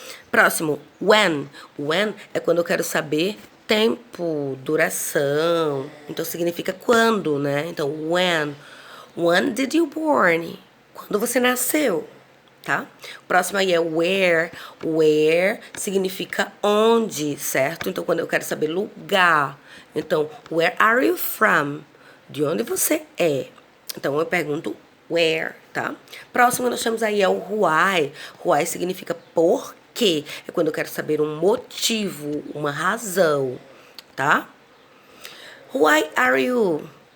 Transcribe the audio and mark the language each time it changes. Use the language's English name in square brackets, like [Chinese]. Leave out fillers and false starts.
[Portuguese] Próximo, when. When é quando eu quero saber tempo, duração. Então, significa quando, né? Então, when. When did you born? Quando você nasceu, tá? O próximo aí é where. Where significa onde, certo? Então, quando eu quero saber lugar. [English] Então, where are you from? [Portuguese] De onde você é? Então, eu pergunto where, tá? Próximo, nós temos aí é o why. Why significa por quê. É quando eu quero saber um motivo, uma razão, tá? [English] Why are you...